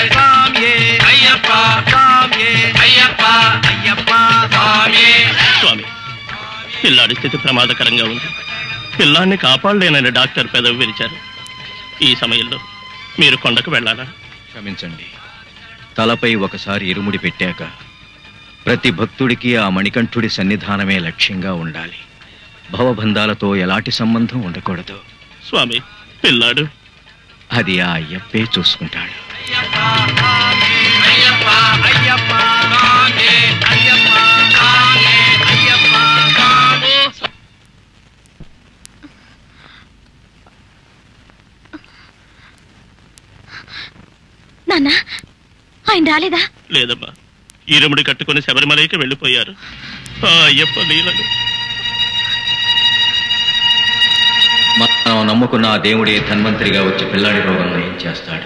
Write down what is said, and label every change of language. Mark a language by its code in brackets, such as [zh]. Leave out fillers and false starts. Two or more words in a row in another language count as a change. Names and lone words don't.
[ta] சாமியே ஐயப்பா, சாமியே ஐயப்பா, ஐயப்பா சாமியே. [te] స్వామి, పిల్లాడి స్థితి ప్రమాదకరంగా ఉంది. పిల్లాన్ని కాపాడలేనని డాక్టర్ పెదవి విరిచారు. ఈ సమయంలో మీరు కొండకు వెళ్ళాలా? క్షమించండి. తలపై ఒకసారి ఇరుముడి పెట్టాక ప్రతి భక్తుడికి ఆ మణికంఠుడి సన్నిధానమే లక్ష్యంగా ఉండాలి. భవబంధాలతో ఎలాంటి సంబంధం ఉండకూడదు. స్వామి, పిల్లాడు అది ఆ అయ్యప్పే చూసుకుంటాడు. [ta] ஐயப்பா ஐயப்பா ஐயப்பா சாமியே ஐயப்பா, சாமியே ஐயப்பா சாமி. [te] నాన్న, ఆయన రాలేదా? లేదమ్మా, ఇరుముడి కట్టుకుని శబరిమలైకి వెళ్ళిపోయారు. ఆ అయ్యప్ప లీలలు. మనం నమ్ముకున్న ఆ దేవుడే ధన్వంతరిగా వచ్చి పిల్లాడి రోగం నయం చేస్తాడు.